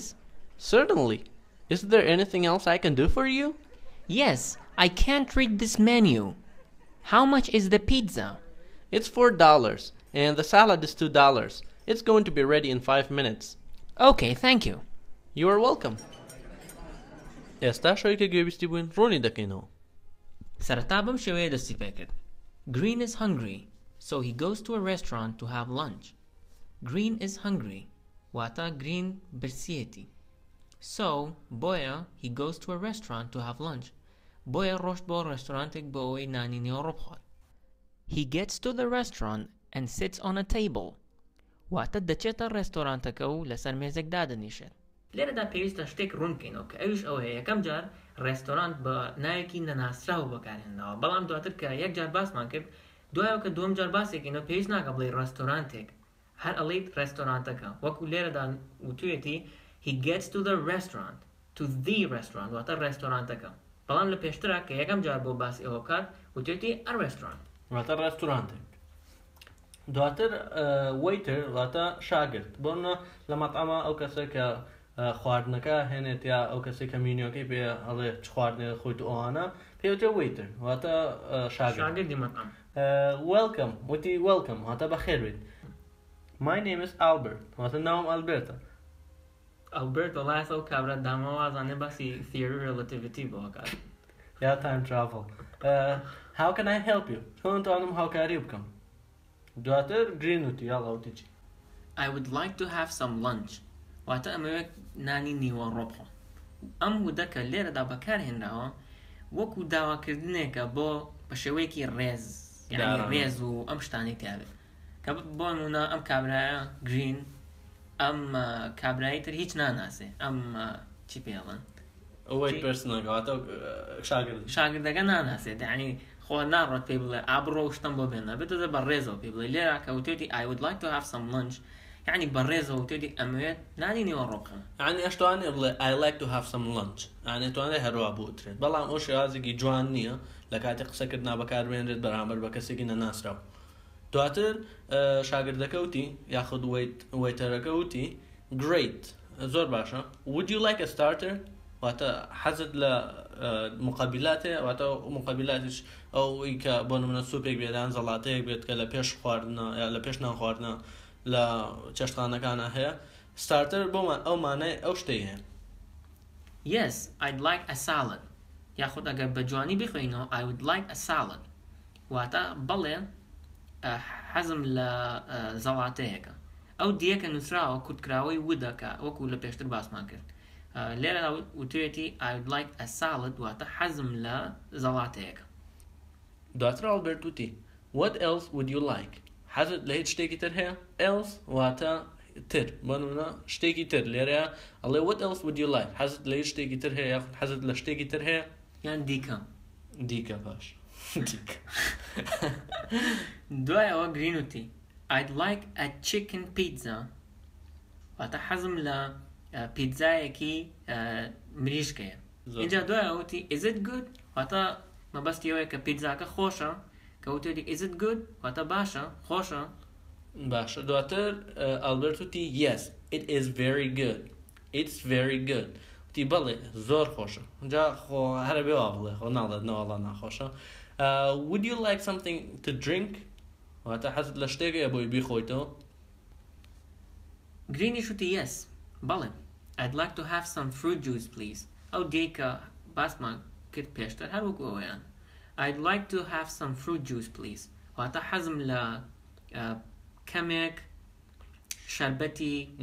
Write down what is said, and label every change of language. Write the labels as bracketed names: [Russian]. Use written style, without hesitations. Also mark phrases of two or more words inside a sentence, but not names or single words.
[English] Certainly. Is there anything else I can do for you? Yes, I can't read this menu. How much is the pizza? It's $4, and the salad is $2. It's going to be ready in 5 minutes. Okay, thank you. You are welcome. [Central Kurdish] ئێستا شەوەی کە گوێویستی بووین ڕوونی دەکەینەوە. سەرەتا بەم شێوەیە دەستی پێ کرد. [English] Green is hungry, so he goes to a restaurant to have lunch. Green is hungry. [Central Kurdish] واتە Green برسیەتی. [English] So, بۆیە he goes to a restaurant to have lunch. [Central Kurdish] بۆیە ڕۆشت بۆ ڕێستۆرانتێک بۆ ئەوەی نانی نێوە بخوات. [English] He gets to the restaurant and sits on a table. [Central Kurdish] واتە دەچێتە ڕێستۆرانتەکە و لەسەر مێزێک دادەنیشێت. لێرەدا پێویستە شتێک ڕوون بکەینەوە کە ئەویش ئەوەیە یەکەم جار ڕێستۆرانت بە ناوێکی نەناسراوە بەکارهێناوە، بەڵام دواتر کە یەک جار باسمان کرد دوایەوە کە دووەم جار باسێکینەوە پێویست ناکە بڵێ ڕێستۆرانتێک، هەر ئەڵێیت ڕێستۆرانتەکە. وەکو لێرەدا وتوێتی [English] he gets to the restaurant, to the restaurant [Central Kurdish] واتە ڕێستۆرانتەکە، بەڵام لە پێشترا کە یەکەم جار بۆ باسی ئەوە بکات وتوێتی [English] a restaurant [Central Kurdish] واتە ڕێستۆرانتێک. دواتر waiter واتە شاگرد. بۆنە لە مەطعەمە ئەو کەسە کە خواردنەکە هێنێت یا ئەو کەسی کە مینیۆکەی پێ ئەڵێ چ خواردنێ خۆیت ئەوانە پێوتێ waiter واتە شاگردی مەطعەم. Welcome وتی welcome واتە بەخێر بێت. [English] My name is Albert [Central Kurdish] واتە ناوم ئەلبێرتە. ئەلبێرت وەڵایە ئەو کابرا داماوە ئازانێ باسی [English] theory relativity [Central Kurdish] بۆ کات. [English] یا time travel. How can I help you? [Central Kurdish] چۆن توانم هاوکاری بکەم؟ دواتر Green وتی یاڵا وتی چی؟ [English] I would like to have some lunch. [Central Kurdish] واتە ئەمەوێت نانی نیوە ڕۆبخۆ. ئەم وودەکە لێرەدا بەکارهێنراوە وەکو داواکردنێکە بۆ بە شێوەیەکی ڕێز، یعنی ڕێز و ئەم شتانی تیاابێت کە بۆ نمونە ئەم کابرایە Green ئەم کابرایی تر هیچ ناناسێ، ئەم چی پێڵن؟ ئەوەی پرسنەکەواتە شاگردەکە ناناسێت، یعنی خۆ ناڕۆت پێی بڵێ ئابڕۆ شتم بۆ بێنە بێتە بە ڕێزەوە پێی بڵێ لێرە کە وتێتی [English] I would like to have some lunch [Central Kurdish] يعني بەڕێزەوە وتێتی ئەمەوێت نانی نێوە ڕۆبخەن. يعني ئەشتوانێ بڵێ [English] I like to have some lunch [Central Kurdish] يعني توانێ هەروە بوترێت، بەڵام ئەو شێوازێکی جوان نییە لە کاتی قسەکردنا بەکاربێنرێت بەرامبەر بە کەسێکی نەناسراو. دواتر شاگردەکە وتی یاخود وەیتەرەکە وتی great زۆر باشە. [English] Would you like a starter؟ [Central Kurdish] واتە حەزت لە مقابلاتێ واتە مقابلاتش ئەوەی کە بۆ نمونە سوپێک بێدان زەڵاتەیەک بێت کە لە پێش خواردنە یا لە پێش نان خواردنە لە چێشتخانەکانە هەیە. ستارتەر بۆمان ئەو مانای ئەو شتەی هەیە. [English] Yes, I'd like a salad. [Central Kurdish] یاخود ئەگەر بە جوانی بخوێنەوە [English] I would like a salad. [Central Kurdish] واتە بەڵێ حەزم لە زەڵاتەیەکە. ئەو دیەکە نووسراوە کورتکراوەی وودەکە وەکو لە پێشتر باسمان کرد. لێرە وتوێتی [English] I would like a salad [Central Kurdish] واتە حەزم لە زەڵاتەیەکە. دواتر ئەڵبێرت وتی [English] What else would you like؟ [Central Kurdish] حەزت لە هیچ شتێکی تر هەیە؟ else واتە تر، بۆ نمونە شتێکی تر لێرەیە ئەڵێ [English] what else would you like؟ [Central Kurdish] حەزت لە هیچ شتێکی تر هەیە یاخود حەزت لە شتێکی تر هەیە؟ یان دیکە باش. دوای ئەوە Green وتی [English] I'd like a chicken pizza [Central Kurdish] واتە حەزم لە پیتزایەکی مریشکەیە. اینجا دوای ئەوە وتی [English] is it good؟ [Central Kurdish] واتە مەبەستی ئەوەیە کە پیتزاکە خۆشە کە وتێتی [English] is it good؟ [Central Kurdish] واتە باشە، خۆشە. باشە. دواتر ئەلبێرت وتی [English] yes it is very good. It's very good. [Central Kurdish] وتی بەڵێ زۆر خۆشە. اینجا خۆ هەرە بێوا بڵێ خۆ ناڵێت نەوەڵا ناخۆشە. [English] Would you like something to drink؟ [Central Kurdish] واتە حەزت لە شتێکە بۆی بیخۆیتەوە. [English] Greenish وتی yes بەڵێ I'd like to have some fruit juice please. [Central Kurdish] ئەو دیکە باسمان کرد پێشتر هەر وەکو ئەوەیان. [English] I'd like to have some fruit juice please. [Central Kurdish] واتە حەزم لە کەمێک شەربەتی میوە هەیە.